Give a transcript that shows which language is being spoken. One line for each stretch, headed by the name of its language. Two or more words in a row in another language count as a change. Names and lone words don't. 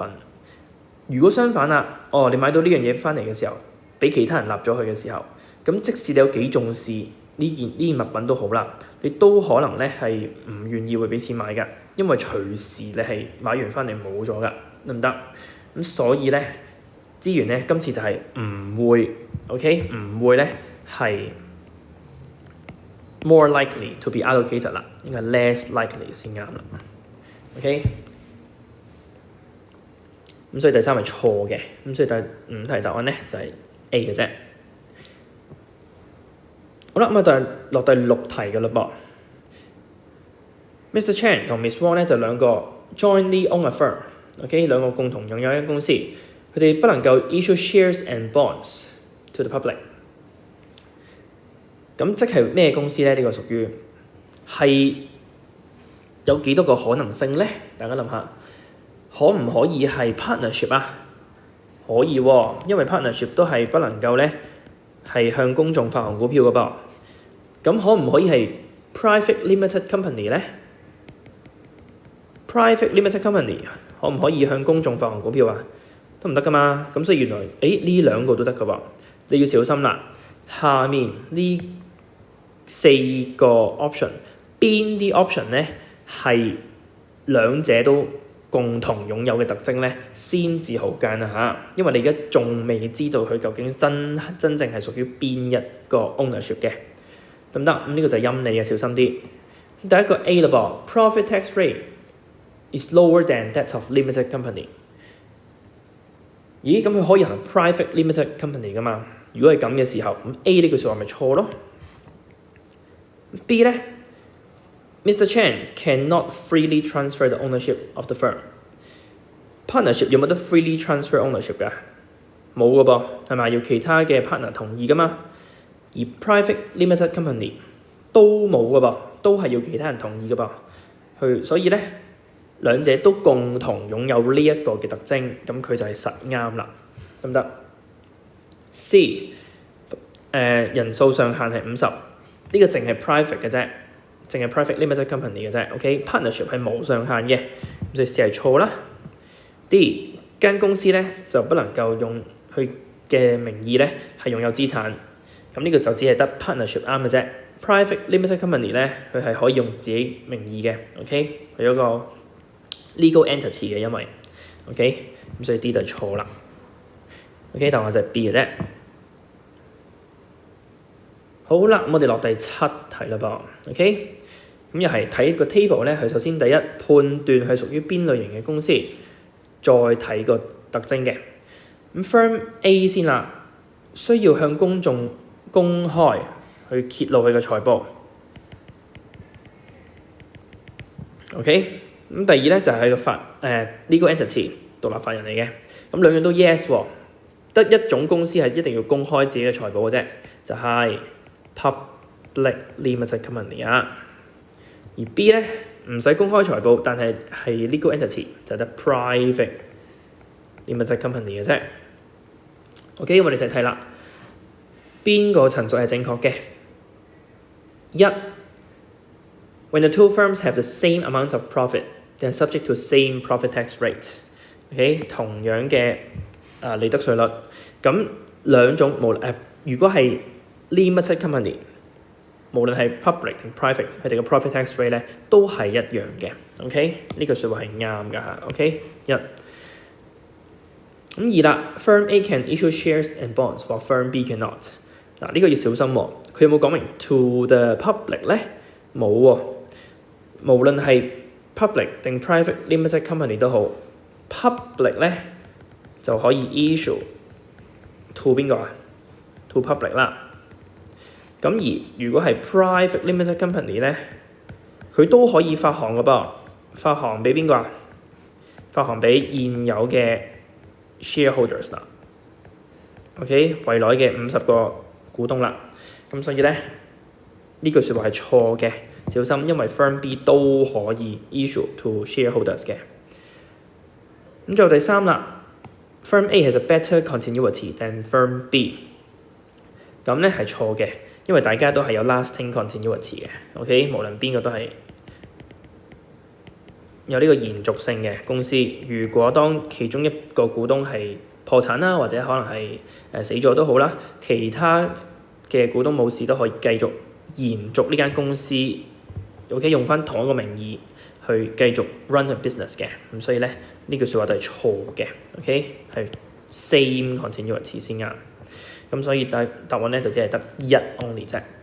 Cantonese: 如果相反啦，你買到呢樣嘢翻嚟嘅時候，俾其他人立咗佢嘅時候，咁即使你有幾重視呢件物品都好啦，你都可能咧係唔願意會俾錢買㗎，因為隨時你係買完翻嚟冇咗㗎，得唔得？咁所以咧資源咧今次就係唔會 ，OK， 唔會咧係
English: more likely to be allocated
Cantonese: 啦，應該
English: less likely
Cantonese: 先啱啦 ，OK。咁所以第三係錯嘅，咁所以第五題答案咧就係 A 嘅啫。好啦，咁就落第六題嘅嘞噃。Mr. Chan 同 Miss Wong 咧就兩個
English: jointly own a firm，
Cantonese: OK， 兩個共同擁有一間公司，佢哋不能夠
English: issue shares and bonds to the public。
Cantonese: 咁即係咩公司咧？呢個屬於係有幾多個可能性咧？大家諗下。可唔可以係 partnership 啊？可以喎，因為 partnership 都係不能夠咧係向公眾發行股票嘅噃。咁可唔可以係
English: private limited company
Cantonese: 咧 ？
English: private limited company
Cantonese: 可唔可以向公眾發行股票啊？得唔得噶嘛？咁所以原來呢兩個都得嘅喎，你要小心啦。下面呢四個 option 邊啲 option 咧係兩者都共同擁有嘅特徵咧，先至好揀啊嚇！因為你而家仲未知道佢究竟真正係屬於邊一個 ownership 嘅，得唔得？咁呢個就係陰你嘅，小心啲。第一個 A 啦噃
English: ，profit tax rate is lower than that of limited company。
Cantonese: 咦？咁佢可以行
English: private limited company
Cantonese: 噶嘛？如果係咁嘅時候，咁 A 呢句説話咪錯咯。B 咧？Mr.
English: Chan cannot freely transfer the ownership of the firm.
Cantonese: Partnership 有冇得
English: freely transfer ownership
Cantonese: 㗎？冇㗎噃，係咪？要其他嘅 partner 同意㗎嘛？而
English: private limited company
Cantonese: 都冇㗎噃，都係要其他人同意㗎噃。所以咧兩者都共同擁有呢一個嘅特徵，咁佢就係實啱啦，得唔得 ？C 人數上限係50，呢個淨係 private 嘅啫，淨係
English: private limited company
Cantonese: 嘅啫。OK，partnership 係無上限嘅，咁所以 C 係錯啦。D 間公司咧就不能夠用佢嘅名義咧係擁有資產，咁呢個就只係得 partnership 啱嘅啫。
English: Private limited company
Cantonese: 咧佢係可以用自己名義嘅 ，OK， 佢有個
English: legal entity
Cantonese: 嘅，因為 OK， 咁所以 D 就錯啦。OK， 答案就係 B 嘅啫。好啦，我哋落第7題啦噃 ，OK， 咁又係睇個 table 咧，佢首先第一判斷係屬於邊類型嘅公司，再睇個特徵嘅。咁 firm A 先啦，需要向公眾公開去揭露佢嘅財報。OK， 咁第二咧就係個
English: legal entity
Cantonese: 獨立法人嚟嘅，咁兩樣都 yes 喎，得一種公司係一定要公開自己嘅財報嘅啫，就係、
English: public limited company
Cantonese: 啊。而 B 咧唔使公開財報，但係
English: legal entity
Cantonese: 就得
English: private limited company
Cantonese: 嘅啫。OK， 我哋睇睇啦，邊個陳述係正確嘅 ？
English: When the two firms have the same amount of profit, they are subject to same profit tax rate.
Cantonese: OK， 同樣嘅利得稅率。咁兩種如果係
English: limited company，
Cantonese: 無論係 public 定 private， 佢哋嘅
English: profit tax rate
Cantonese: 咧都係一樣嘅。OK， 呢句説話係啱㗎嚇。OK， 咁啦 ，
English: Firm A can issue shares and bonds while Firm B cannot。
Cantonese: 嗱，呢個要小心喎。佢有冇講明
English: to the public
Cantonese: 咧？冇喎。無論係 public 定
English: private limited company
Cantonese: 都好 ，public 咧就可以
English: issue to
Cantonese: 邊個啊 ？
English: to public
Cantonese: 啦。咁而如果係
English: private limited company
Cantonese: 咧，佢都可以發行嘅噃，發行俾邊個啊？發行俾現有嘅 shareholders 啦。OK， 圍內嘅50個股東啦。咁所以咧呢句説話係錯嘅。小心，因為 Firm B 都可以
English: issue to shareholders
Cantonese: 嘅。咁最後第3啦
English: ，Firm A has a better continuity than Firm B。
Cantonese: 咁咧係錯嘅，因為大家都係有
English: lasting continuity
Cantonese: 嘅。OK， 無論邊個都係有呢個延續性嘅公司。如果當其中一個股東係破產啦，或者可能係死咗都好啦，其他嘅股東冇事都可以繼續延續呢間公司。OK， 用翻同一個名義去繼續 run 個 business 嘅，咁所以咧呢句説話都係錯嘅。OK， 係
English: same continuity
Cantonese: 先啱，咁所以答案咧就只係得1 only 啫。